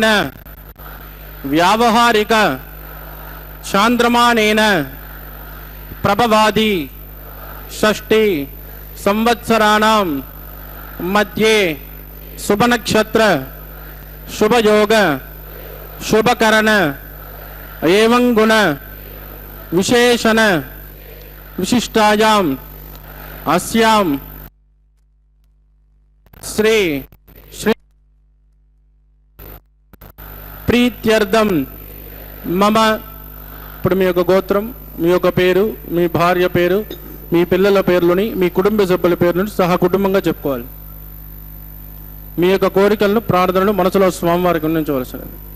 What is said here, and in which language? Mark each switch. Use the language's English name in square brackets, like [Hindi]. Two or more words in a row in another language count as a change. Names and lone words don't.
[Sanskrit] व्यावहारिक चांद्रमानेन प्रभवादि षष्ठी संवत्सराणां मध्ये शुभनक्षत्र शुभयोग शुभकरण एवं गुण विशेषण विशिष्टायां अस्यां श्री प्रीत्यर्थम मम [Telugu] ఇప్పుడు మీ యొక్క గోత్రం మీ యొక్క పేరు మీ భార్య పేరు మీ పిల్లల పేర్లని మీ కుటుంబ సభ్యుల పేర్లను సహా కుటుంబంగా చెప్పుకోవాలి. మీ యొక్క కోరికలను ప్రార్థనలు మనసులో స్వామివారికి ఉండించవలసినది.